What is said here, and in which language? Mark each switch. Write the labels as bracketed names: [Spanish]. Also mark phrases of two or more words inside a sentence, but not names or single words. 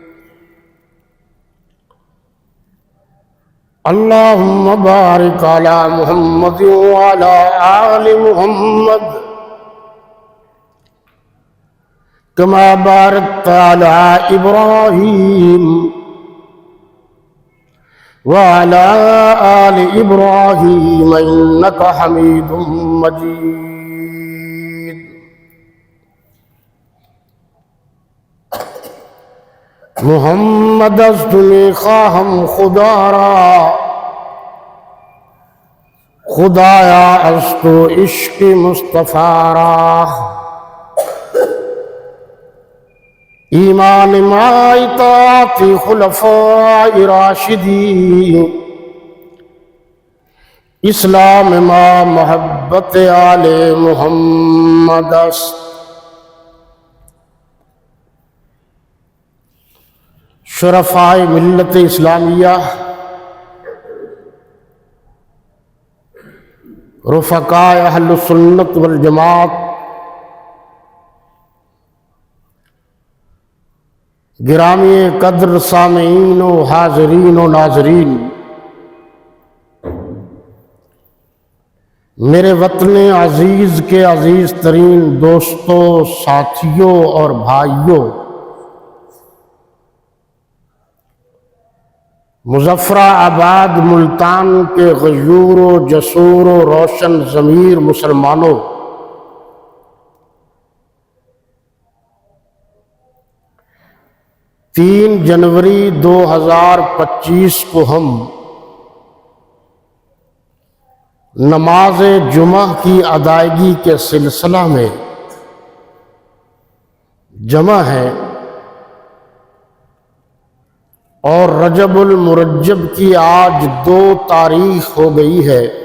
[Arabic] اللهم بارك على محمد وعلى آل محمد كما باركت على إبراهيم وعلى آل إبراهيم إنك حميد مجيد. [Persian] محمد است میخواهم خدا را، خدایا از تو عشق مصطفی را. ایمان ما اطاعت خلفاء راشدین، اسلام ما محبت آل محمد است. [Urdu] شرفائے ملت اسلامیہ، رفقائے اہل سنت والجماعت، گرامی قدر سامعین و حاضرین و ناظرین، میرے وطن عزیز کے عزیز ترین دوستوں، ساتھیوں اور بھائیوں، مظفر آباد ملتان کے غیور و جسور و روشن ضمیر مسلمانوں، 3 جنوری 2025 کو ہم نماز جمعہ کی ادائیگی کے سلسلہ میں جمع ہیں اور رجب المرجب کی آج 2 تاریخ ہو گئی ہے۔